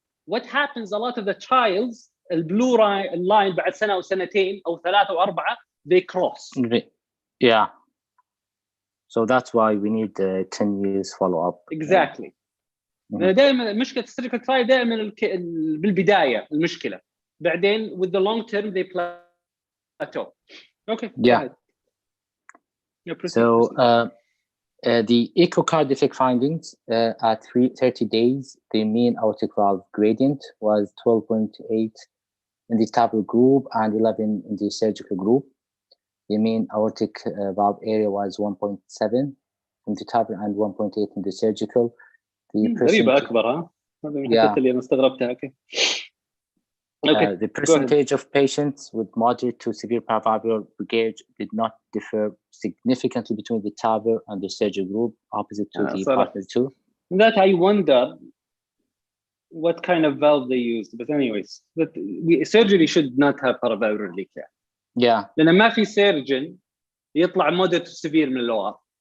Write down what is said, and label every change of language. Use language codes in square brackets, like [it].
[en] What happens a lot of the trials [ar] البلو لاين بعد سنة أو سنتين أو 3 أو 4 [en] they cross. Yeah. So that's why we need 10 years follow up. Exactly. [ar] دائما مشكلة السيرجيكال ترايل دائما بالبداية المشكلة. بعدين [en] with the long term they plateau. Okay. Yeah. So the echocardiographic findings at 30 days, the mean aortic valve gradient was 12.8 in the TAVR group and 11 in the surgical group. The mean aortic valve area was 1.7 in the TAVR and 1.8 in the surgical. [ar] غريبة أكبر ها؟ هذا من الحاجات اللي أنا استغربتها. [en] Okay. The percentage of patients with moderate to severe paravalvular regurg did not differ significantly between the TAVR and the surgical group, opposite to the partner 2. That I wonder what kind of valve they used. But anyways, surgery should not have paravalvular leak. Yeah. [ar] لأن ما في surgeon يطلع [en] moderate to severe [ar] من اللغة.